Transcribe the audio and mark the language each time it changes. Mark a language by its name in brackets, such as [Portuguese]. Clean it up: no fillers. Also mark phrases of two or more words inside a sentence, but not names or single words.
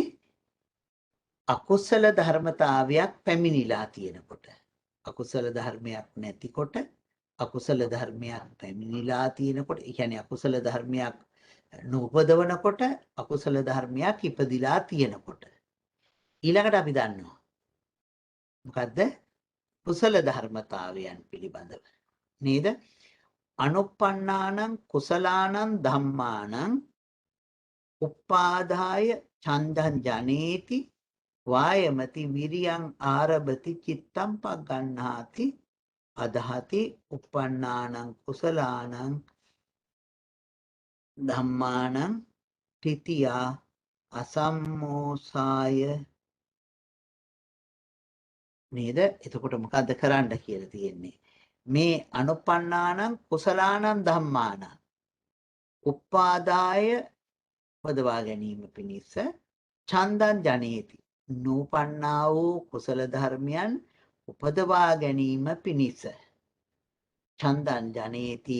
[Sinhala] අකුසල ධර්මතාවයක් පැමිණිලා තියෙනකොට, අකුසල ධර්මයක් නැතිකොට, අකුසල ධර්මයක් පැමිණිලා තියෙනකොට, ඒ කියන්නේ අකුසල ධර්මයක් නූපදවනකොට, අකුසල ධර්මයක් ඉපදිලා තියෙනකොට ඊළඟට අපි දන්නවා මොකද්ද? කුසල ධර්මතාවයන් පිළිබඳව නේද? [Pali] අනුප්පන්නානං කුසලානං ධම්මානං උපාදාය චන්දං ජනේති වායමති විරියං ආරභති චිත්තම් පග්ගණ්හාති අදහති උප්පන්නානං කුසලානං ධම්මානං තිතියා අසම්මෝසාය. [Sinhala] නේද? එතකොට මොකද්ද කරන්න කියලා තියෙන්නේ? [Pali] මේ අනුප්පන්නානං කුසලානං ධම්මානං උපාදාය [Sinhala] පදවා ගැනීම පිණිස [Pali] චන්දං ජනේති. [Sinhala] නූපන්නා වූ කුසල ධර්මයන් උපදවා ගැනීම පිණිස [Pali] චන්දං ජනේති.